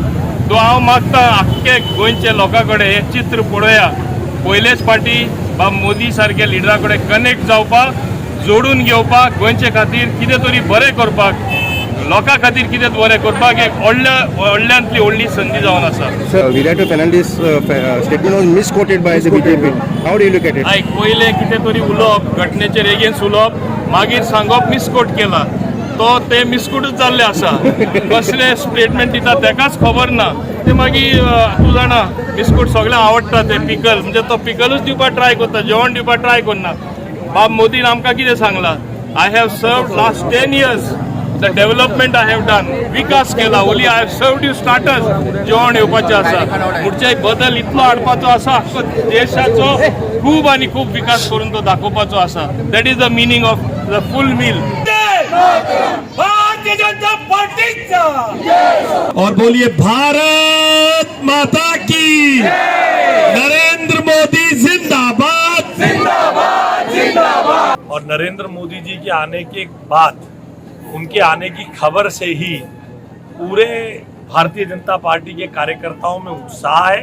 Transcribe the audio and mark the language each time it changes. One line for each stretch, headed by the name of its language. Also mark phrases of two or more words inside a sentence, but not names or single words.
Konkani: तो हांव मागता आख्खे गोंयचे लोकां कडेन हे चित्र पळोवया. पयलेच फाटी मोदी सारखे लिडरा कडेन कनेक्ट जावपाक, जोडून घेवपाक, गोंयचे खातीर कितें तरी बरें करपाक, लोकां खातीर कितें बरें करपाक एक व्हडल्यांतली व्हडली संदी जावन आसा.
English: Sir, we have to penal this statement was misquoted by the BJP. How do you look at it?
Konkani: आयक पयले कितें तरी उलोवप, घटनेचेर एगेन्स्ट उलोवप, मागीर सांगप मिसकोट केला. तो ते मिसकोटूच जाल्ले आसा. कसले स्टेटमेंट दिता तेकाच खबर ना. ते मागीर तूं जाणा मिसकोट सगळ्यांक आवडटा. ते पिकल म्हणजे तो पिकलूच दिवपाक ट्राय करता, जेवण दिवपाक ट्राय करना. बाब मोदीन आमकां कितें सांगलां?
English: I have served last 10 years. The development I have done. विकास केला. Only I have served you starters.
Konkani: जेवण येवपाचें आसा. पुढचे बदल इतलो हाडपाचो आसा. आख्खो देशाचो खूब आनी खूब विकास करून तो दाखोवपाचो आसा.
English: That is the meaning of the full meal.
Konkani: भारतीय जनता पार्टीचा
Hindi: और बोलिए भारत माता की, नरेंद्र मोदी जिंदाबाद जिंदाबाद जिंदाबाद. और नरेंद्र मोदी जी के आने के बाद, उनके आने की खबर से ही पूरे भारतीय जनता पार्टी के कार्यकर्ताओं में उत्साह है.